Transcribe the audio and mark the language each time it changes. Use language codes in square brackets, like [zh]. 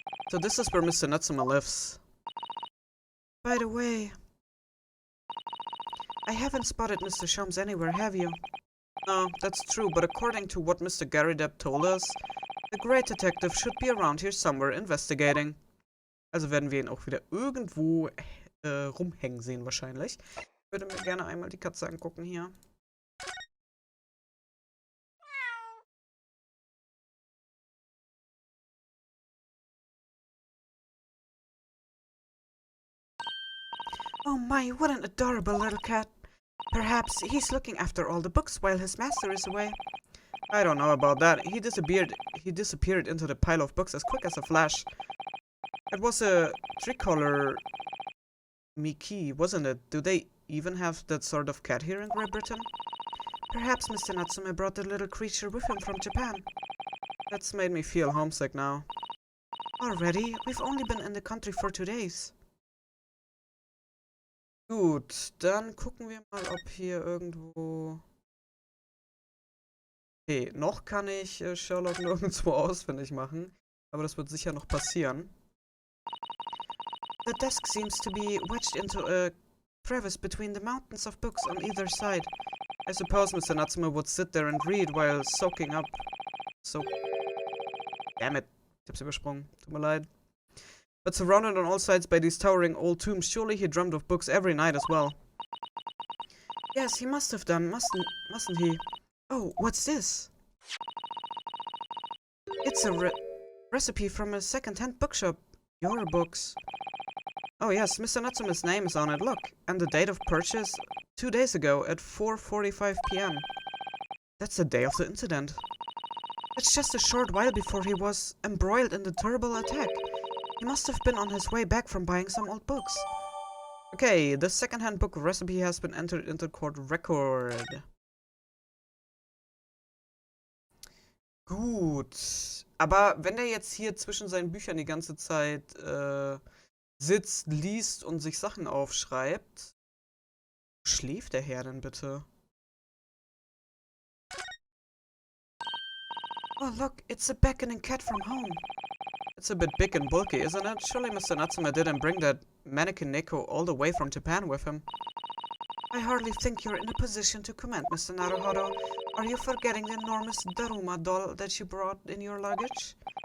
[en] So this is where Mr. Natsume lives. By the way, I haven't spotted Mr. Shums anywhere, have you? No, that's true, but according to what Mr. Gary Depp told us, the great detective should be around here somewhere investigating. [de] Also werden wir ihn auch wieder irgendwo rumhängen sehen wahrscheinlich. Ich würde mir gerne einmal die Katze angucken hier. [en] Oh my, what an adorable little cat. Perhaps he's looking after all the books while his master is away. I don't know about that. He disappeared into the pile of books as quick as a flash. It was a tricolor Miki, wasn't it? Do they even have that sort of cat here in Great Britain? Perhaps Mr. Natsume brought the little creature with him from Japan. That's made me feel homesick now. Already? We've only been in the country for 2 days. [de] Gut, dann gucken wir mal, ob hier irgendwo... Okay, noch kann ich Herlock nirgendwo ausfindig machen. Aber das wird sicher noch passieren. [en] The desk seems to be wedged into a crevice between the mountains of books on either side. I suppose Mr. Natsume would sit there and read while soaking up. Damn it. [de] Ich hab's übersprungen. Tut mir leid. [en] But surrounded on all sides by these towering old tombs, surely he dreamt of books every night as well. Yes, he must have done, mustn't he? Oh, what's this? It's a recipe from a second-hand bookshop. Your books. Oh yes, Mr. Natsume's name is on it, look. And the date of purchase, 2 days ago at 4:45 p.m. That's the day of the incident. It's just a short while before he was embroiled in the terrible attack. He must have been on his way back from buying some old books. Okay, the second-hand book recipe has been entered into court record. [de] Gut. Aber wenn der jetzt hier zwischen seinen Büchern die ganze Zeit sitzt, liest und sich Sachen aufschreibt, wo schläft der Herr denn bitte? [en] Oh look, it's a beckoning cat from home. It's a bit big and bulky, isn't it? Surely Mr. Natsume didn't bring that mannequin Neko all the way from Japan with him. I hardly think you're in a position to comment, Mr. Naruhodo. Are you forgetting the enormous Daruma doll that you brought in your luggage?